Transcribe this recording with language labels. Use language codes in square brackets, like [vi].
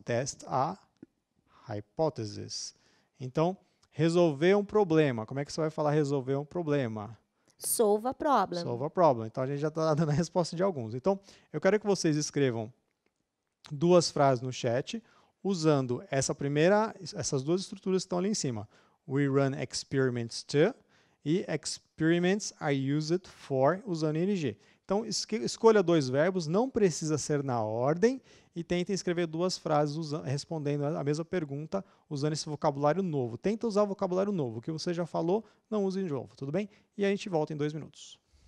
[en] Test a hypothesis. [pt] Então, resolver um problema. Como é que você vai falar resolver um problema? [en] Solve a problem. Solve a problem. [pt] Então, a gente já está dando a resposta de alguns. Então, eu quero que vocês escrevam 2 frases no chat, usando essas 2 estruturas que estão ali em cima. [en] We run experiments to e experiments are used for, usando ing. [pt] Então, escolha 2 verbos, não precisa ser na ordem, e tentem escrever 2 frases respondendo a mesma pergunta, usando esse vocabulário novo. Tenta usar o vocabulário novo. O que você já falou, não use de novo, tudo bem? E a gente volta em 2 minutos.